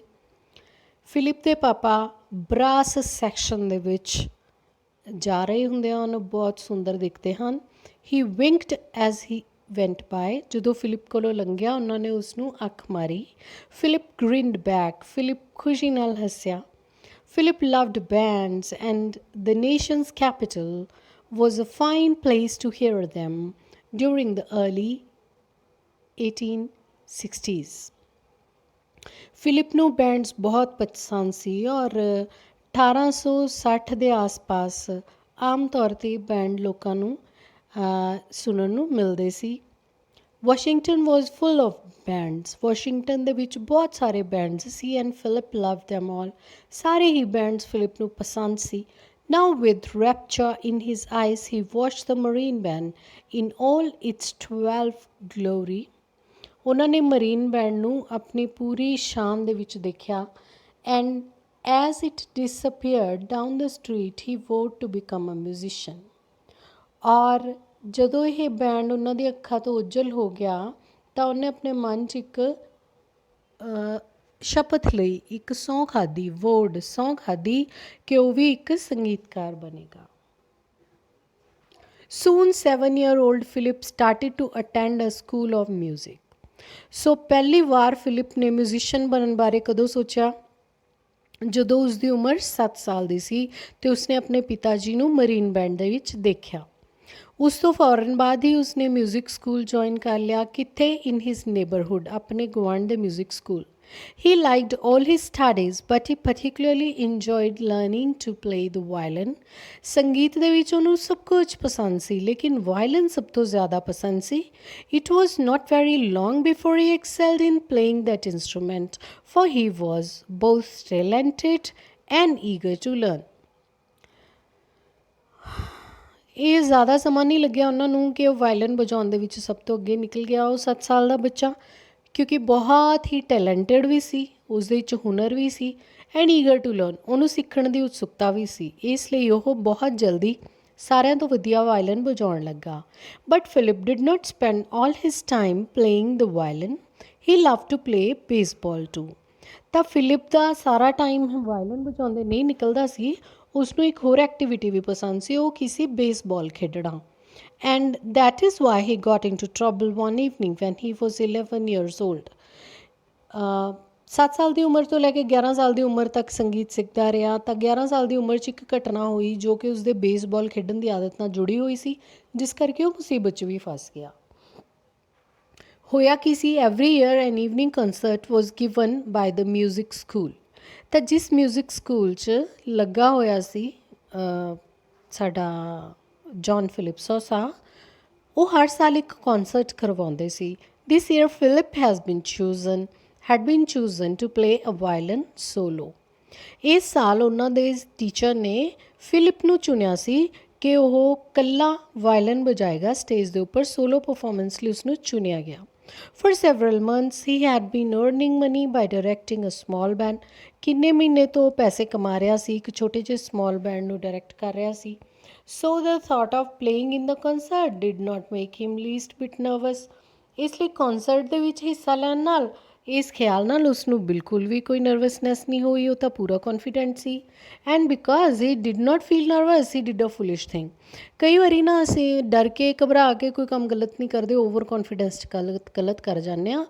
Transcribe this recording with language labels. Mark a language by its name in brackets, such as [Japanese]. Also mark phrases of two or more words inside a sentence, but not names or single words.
[Punjabi] ਫਿਲਿਪ ਦੇ ਪਾਪਾ [English] brass section [Punjabi] ਦੇ ਵਿੱਚ ਜਾ ਰਹੇ ਹੁੰਦੇ ਹਨ, ਬਹੁਤ ਸੁੰਦਰ ਦਿਖਦੇ ਹਨ। [English] he winked as he went by. [Punjabi] ਜਦੋਂ ਫਿਲਿਪ ਕੋਲੋਂ ਲੰਘਿਆ ਉਹਨਾਂ ਨੇ ਉਸ ਨੂੰ ਅੱਖ ਮਾਰੀ। [English] Philip grinned back. [Punjabi] ਫਿਲਿਪ ਖੁਸ਼ੀ ਨਾਲ ਹੱਸਿਆ। [English] Philip loved bands and the nation's capital was a fine place to hear them during the early 1860s. [Punjabi] ਫਿਲਿਪ ਨੂੰ ਬੈਂਡਸ ਬਹੁਤ ਪਸੰਦ ਸੀ ਔਰ 1860 ਦੇ ਆਸ-ਪਾਸ ਆਮ ਤੌਰ 'ਤੇ ਬੈਂਡ ਲੋਕਾਂ ਨੂੰ ਸੁਣਨ ਨੂੰ ਮਿਲਦੇ ਸੀ। [English] Washington was full of bands. [Punjabi] ਵਾਸ਼ਿੰਗਟਨ ਦੇ ਵਿੱਚ ਬਹੁਤ ਸਾਰੇ ਬੈਂਡਸ ਸੀ [English] and Philip love them all. [Punjabi] ਸਾਰੇ ਹੀ ਬੈਂਡਸ ਫਿਲਿਪ ਨੂੰ ਪਸੰਦ ਸੀ। [English] Now with rapture in his eyes he watched the Marine Band in all its 12 glory. [Punjabi] ਉਹਨਾਂ ਨੇ ਮਰੀਨ ਬੈਂਡ ਨੂੰ ਆਪਣੀ ਪੂਰੀ ਸ਼ਾਨ ਦੇ ਵਿੱਚ ਦੇਖਿਆ [English] and as it disappeared down the street he vowed to become a musician. [Punjabi] ਔਰ ਜਦੋਂ ਇਹ ਬੈਂਡ ਉਹਨਾਂ ਦੀ ਅੱਖਾਂ ਤੋਂ ਉੱਜਲ ਹੋ ਗਿਆ ਤਾਂ ਉਹਨੇ ਆਪਣੇ ਮਨ 'ਚ ਇੱਕ ਸ਼ਪਥ ਲਈ, ਇੱਕ ਸਹੁੰ ਖਾਧੀ, ਸਹੁੰ ਖਾਧੀ ਕਿ ਉਹ ਵੀ ਇੱਕ ਸੰਗੀਤਕਾਰ ਬਣੇਗਾ। [English] Soon 7-year-old Philip started to attend a school of music. [Punjabi] ਸੋ ਪਹਿਲੀ ਵਾਰ ਫਿਲਿਪ ਨੇ ਮਿਊਜ਼ੀਸ਼ੀਅਨ ਬਣਨ ਬਾਰੇ ਕਦੋਂ ਸੋਚਿਆ? ਜਦੋਂ ਉਸਦੀ ਉਮਰ 7 ਸਾਲ ਦੀ ਸੀ ਅਤੇ ਉਸਨੇ ਆਪਣੇ ਪਿਤਾ ਜੀ ਨੂੰ ਮਰੀਨ ਬੈਂਡ ਦੇ ਵਿੱਚ ਦੇਖਿਆ। ਉਸ ਤੋਂ ਫੌਰਨ ਬਾਅਦ ਹੀ ਉਸਨੇ [English] music school join [Punjabi] ਕਰ ਲਿਆ। ਕਿੱਥੇ? [English] in his neighbourhood, [Punjabi] ਆਪਣੇ ਗੁਆਂਢ ਦੇ [English] music school. He liked all his studies, but he particularly enjoyed learning to play the violin. [Punjabi] ਸੰਗੀਤ ਦੇ ਵਿੱਚ ਉਹਨੂੰ ਸਭ ਕੁਝ ਪਸੰਦ ਸੀ ਲੇਕਿਨ ਵਾਇਲਨ ਸਭ ਤੋਂ ਜ਼ਿਆਦਾ ਪਸੰਦ ਸੀ. [English] It was not very long before he excelled in playing that instrument, for he was both talented and eager to learn. [Punjabi] ਇਹ ਜ਼ਿਆਦਾ ਸਮਾਂ ਨਹੀਂ ਲੱਗਿਆ ਉਹਨਾਂ ਨੂੰ ਕਿ ਉਹ ਵਾਇਲਨ ਵਜਾਉਣ ਦੇ ਵਿੱਚ ਸਭ ਤੋਂ ਅੱਗੇ ਨਿਕਲ ਗਿਆ ਉਹ 7 ਸਾਲ ਦਾ ਬੱਚਾ, ਕਿਉਂਕਿ ਬਹੁਤ ਹੀ ਟੈਲੈਂਟਡ ਵੀ ਸੀ, ਉਸ ਦੇ ਵਿੱਚ ਹੁਨਰ ਵੀ ਸੀ [English] and eager to learn, [Punjabi] ਉਹਨੂੰ ਸਿੱਖਣ ਦੀ ਉਤਸੁਕਤਾ ਵੀ ਸੀ. ਇਸ ਲਈ ਉਹ ਬਹੁਤ ਜਲਦੀ ਸਾਰਿਆਂ ਤੋਂ ਵਧੀਆ ਵਾਇਲਨ ਵਜਾਉਣ ਲੱਗਾ. [English] But Philip did not spend all his time playing the violin, he love to play baseball too. [Punjabi] ਤਾਂ ਫਿਲਿਪ ਦਾ ਸਾਰਾ ਟਾਈਮ ਵਾਇਲਨ ਵਜਾਉਂਦੇ ਨਹੀਂ ਨਿਕਲਦਾ ਸੀ, ਉਸਨੂੰ ਇੱਕ ਹੋਰ ਐਕਟੀਵਿਟੀ ਵੀ ਪਸੰਦ ਸੀ, ਉਹ ਕੀ ਸੀ, ਬੇਸਬਾਲ ਖੇਡਣਾ. [English] and that is why he got in to trouble one evening when he was 11 years old. [Punjabi] 7 ਸਾਲ ਦੀ ਉਮਰ ਤੋਂ ਲੈ ਕੇ 11 ਸਾਲ ਦੀ ਉਮਰ ਤੱਕ ਸੰਗੀਤ ਸਿੱਖਦਾ ਰਿਹਾ ਤਾਂ 11 ਸਾਲ ਦੀ ਉਮਰ 'ਚ ਇੱਕ ਘਟਨਾ ਹੋਈ ਜੋ ਕਿ ਉਸਦੇ ਬੇਸਬਾਲ ਖੇਡਣ ਦੀ ਆਦਤ ਨਾਲ ਜੁੜੀ ਹੋਈ ਸੀ, ਜਿਸ ਕਰਕੇ ਉਹ ਮੁਸੀਬਤ 'ਚ ਵੀ ਫਸ ਗਿਆ. ਹੋਇਆ ਕੀ ਸੀ, [English] every year an evening concert was given by the music school. [Punjabi] ਤਾਂ ਜਿਸ [English] music school [Punjabi] 'ਚ ਲੱਗਾ ਹੋਇਆ ਸੀ ਸਾਡਾ ਜੌਨ ਫਿਲਿਪ ਸੋਸਾ, ਉਹ ਹਰ ਸਾਲ ਇੱਕ ਕੌਂਸਰਟ ਕਰਵਾਉਂਦੇ ਸੀ. [English] this year ਫਿਲਿਪ had been chosen to play a violin solo. [Punjabi] ਇਸ ਸਾਲ ਉਹਨਾਂ ਦੇ ਟੀਚਰ ਨੇ ਫਿਲਿਪ ਨੂੰ ਚੁਣਿਆ ਸੀ ਕਿ ਉਹ ਇਕੱਲਾ ਵਾਇਲਨ ਵਜਾਏਗਾ ਸਟੇਜ ਦੇ ਉੱਪਰ. [English] solo performance [Punjabi] ਲਈ ਉਸਨੂੰ ਚੁਣਿਆ ਗਿਆ. [English] For several months he had been earning money by directing a small band. [Punjabi] ਕਿੰਨੇ ਮਹੀਨੇ ਤੋਂ ਪੈਸੇ ਕਮਾ ਰਿਹਾ ਸੀ, ਇੱਕ ਛੋਟੇ ਜਿਹੇ [English] small band [Punjabi] ਨੂੰ ਡਾਇਰੈਕਟ ਕਰ ਰਿਹਾ ਸੀ. [English] So the thought of playing in the concert did not make him least bit nervous. [Punjabi] ਇਸ ਲਈ ਕੌਂਸਰਟ ਦੇ ਵਿੱਚ ਹਿੱਸਾ ਲੈਣ ਨਾਲ ਇਸ ਖਿਆਲ ਨਾਲ ਉਸਨੂੰ ਬਿਲਕੁਲ ਵੀ ਕੋਈ ਨਰਵਸਨੈਸ ਨਹੀਂ ਹੋਈ, ਉਹ ਤਾਂ ਪੂਰਾ ਕੌਨਫੀਡੈਂਟ ਸੀ. [English] and because he did not feel nervous he did a foolish thing. [Punjabi] ਕਈ ਵਾਰੀ ਨਾ ਅਸੀਂ ਡਰ ਕੇ ਘਬਰਾ ਕੇ ਕੋਈ ਕੰਮ ਗਲਤ ਨਹੀਂ ਕਰਦੇ, [English] over confidence [Punjabi] 'ਚ ਗਲਤ ਕਰ ਜਾਂਦੇ ਹਾਂ.